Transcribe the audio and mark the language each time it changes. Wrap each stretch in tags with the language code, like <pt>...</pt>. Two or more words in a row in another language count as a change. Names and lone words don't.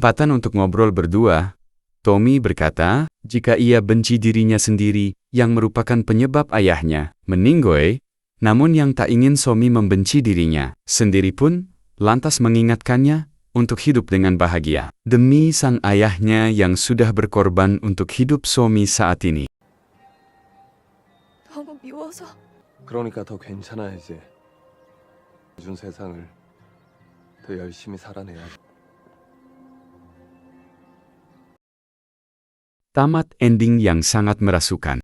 <id>Ada kesempatan untuk ngobrol berdua, Tommy berkata, jika ia benci dirinya sendiri, yang merupakan penyebab ayahnya meninggoy, namun yang tak ingin Somi membenci dirinya sendiri pun, lantas mengingatkannya untuk hidup dengan bahagia. Demi sang ayahnya yang sudah berkorban untuk hidup Somi saat ini.</id> <ko>너무 미워서. 그러니까 더 괜찮아야지. 준 세상을 더 열심히 살아내야.</ko> <id>Tamat ending yang sangat merasukan.</id>